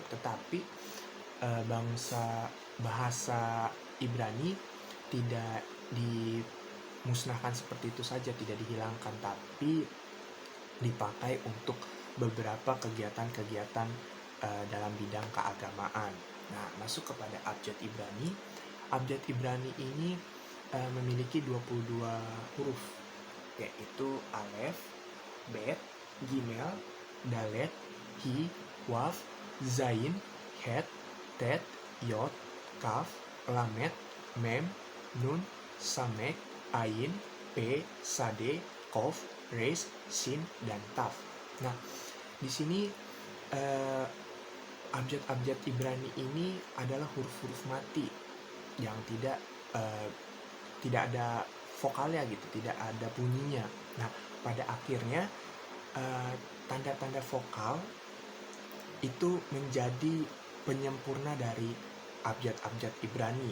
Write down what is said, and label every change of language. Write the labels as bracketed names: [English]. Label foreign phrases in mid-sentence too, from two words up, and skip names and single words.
[Indonesian] Tetapi bahasa Ibrani tidak dimusnahkan seperti itu saja, tidak dihilangkan, tapi dipakai untuk beberapa kegiatan-kegiatan dalam bidang keagamaan. Nah, masuk kepada abjad Ibrani. Abjad Ibrani ini memiliki 22 huruf, yaitu Alef, Bet, Gimel, Dalet, Hi, Waf, Zain, Het, Tet, Yod, Kaf, Lamet, Mem, Nun, Samek, Ain, P, Sade, Kof, Resh, Sin, dan Taf. Nah, di sini abjad-abjad Ibrani ini adalah huruf-huruf mati yang tidak ada vokalnya gitu, tidak ada bunyinya. Nah, pada akhirnya tanda-tanda vokal itu menjadi penyempurna dari abjad-abjad Ibrani.